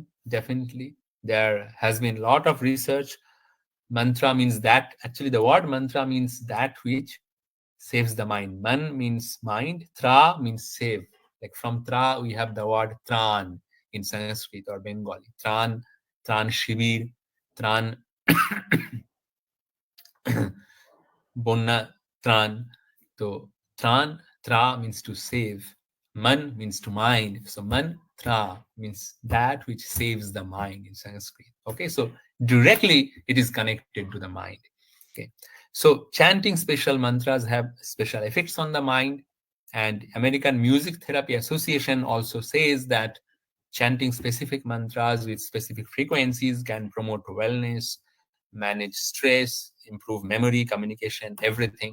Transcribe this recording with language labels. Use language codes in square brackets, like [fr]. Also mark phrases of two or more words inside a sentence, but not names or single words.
[en] Definitely, there has been a lot of research. Mantra means that, actually the word mantra means that which saves the mind. Man means mind, tra means save. Like from tra we have the word tran in Sanskrit or Bengali. [bn] ত্রাণ, ত্রাণ শিবির, ত্রাণ বন্যা, ত্রাণ. [en] So tran, tra means to save. Man means to mind. So mantra means that which saves the mind in Sanskrit. Okay, so directly it is connected to the mind. Okay, so chanting special mantras have special effects on the mind. And American Music Therapy Association also says that chanting specific mantras with specific frequencies can promote wellness, manage stress, improve memory, communication, everything.